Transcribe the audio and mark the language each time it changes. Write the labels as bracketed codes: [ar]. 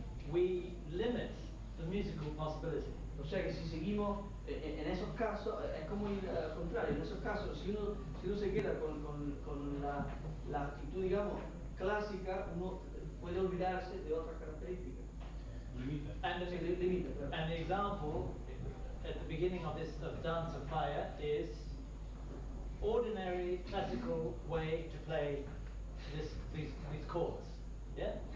[en] we limit the musical possibility. [es] O sea que si seguimos en esos casos, es como ir al contrario. En esos casos, si uno se queda con la actitud, digamos, clásica, uno puede olvidarse de otras características. [en] And [es] Limita, claro. [en] an example at the beginning of this Dance of Fire is ordinary classical way to play these chords. Yeah?